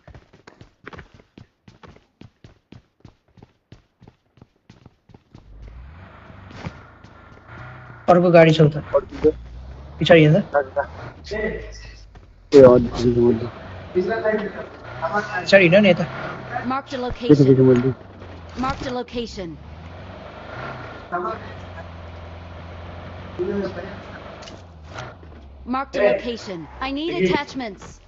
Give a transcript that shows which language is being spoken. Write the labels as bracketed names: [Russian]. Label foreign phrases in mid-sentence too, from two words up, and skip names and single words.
[Nepali] अर्को गाडी छ उता पछाडि हिँड्दा ए हजुर पछाडि हिँड न यता [English] Marked a location. [Nepali] मैले [English] Marked a location. Marked a location. I need attachments.